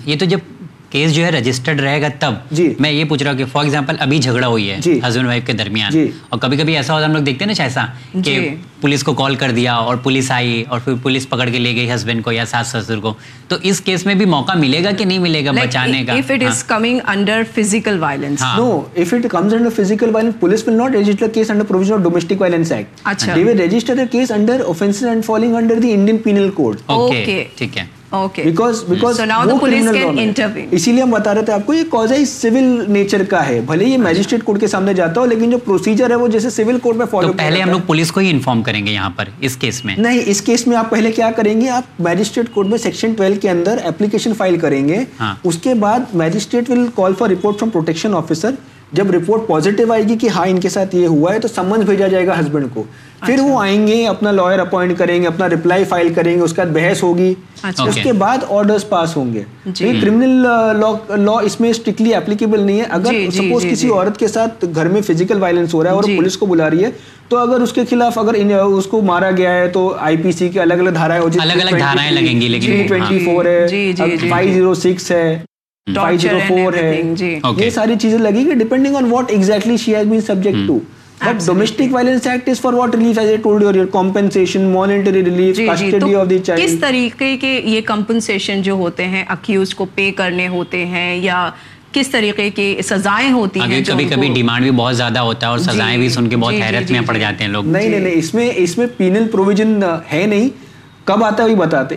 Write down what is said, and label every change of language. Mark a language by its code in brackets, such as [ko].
[ur] یہ تو جب کیس جو ہے رجسٹرڈ رہے گا تب. جی میں یہ پوچھ رہا ہوں کہ [en] for example [ur] ابھی جھگڑا ہوئی ہے ہسبینڈ وائف کے درمیان, اور کبھی کبھی ایسا ہوتا ہے ہم لوگ دیکھتے ہیں نا ایسا کہ پولیس کو کال کر دیا اور پولیس آئی اور پھر پولیس پکڑ کے لے گئی ہسبینڈ کو یا ساس سسر کو, تو اس کیس میں بھی موقع ملے گا کہ نہیں ملے گا بچانے کا؟ [en] If it is coming under physical violence, no, if it comes under physical violence, police will not register case under provision of domestic violence act. [ur] Achha. [en] They will register the case under offenses and falling under the Indian Penal Code. [ur] Okay, ٹھیک ہے. [en] Okay. Because so now the police can intervene. [ur] اسی لیے ہم بتا رہے تھے آپ کو یہ کوزائی سول نیچر کا ہے, بھلے یہ میجسٹریٹ کورٹ کے سامنے جاتا ہو لیکن جو پروسیجر ہے وہ جیسے سول کورٹ میں فالو. پہلے ہم لوگ پولیس کو ہی انفارم کریں گے یہاں پر اس کیس میں؟ نہیں, اس کیس میں آپ پہلے کیا کریں گے, آپ میجسٹریٹ کورٹ میں سیکشن 12 کے اندر اپلیکیشن فائل کریں گے, اس کے بعد [en] Magistrate will call for report from protection officer. [ur] جب رپورٹ پازیٹو آئے گی کہ ہاں ان کے ساتھ یہ ہوا ہے, تو سمنز بھیجا جائے گا ہسبینڈ کو, پھر وہ آئیں گے اپنا لائر اپوائنٹ کریں گے, اپنا رپلائی فائل کریں گے, اس کے بعد بحث ہوگی, اس کے بعد آرڈرز پاس ہوں گے. یہ کرمنل لا اس میں اسٹرکٹلی اپلیکیبل نہیں ہے. اگر سپوز کسی عورت کے ساتھ گھر میں فزیکل وائلنس ہو رہا ہے اور پولیس کو بلا رہی ہے, تو اگر اس کے خلاف اگر اس کو مارا گیا ہے تو آئی پی سی کے الگ الگ دھارائیں ہو جائیں, الگ الگ دھارائیں لگیں گی, لیکن 324 ہے, 506 ہے, 504 ہے, یہ ساری چیزیں لگے گی [en] Depending on what exactly she has been subject to. But domestic violence act is for what relief, as I told you, your compensation, monetary relief, custody of the child. [ur] کس طریقے کے یہ compensation جو ہوتے ہیں accused کو pay کرنے ہوتے ہیں یا کس طریقے کی سزائیں ہوتی ہیں؟ کبھی کبھی ڈیمانڈ بھی بہت زیادہ ہوتا ہے اور سزائیں بھی سن کے بہت حیرت میں پڑ جاتے ہیں لوگ. نہیں نہیں نہیں, اس میں پینل پروویژن ہے نہیں, کب آتا ہے وہی بتاتے.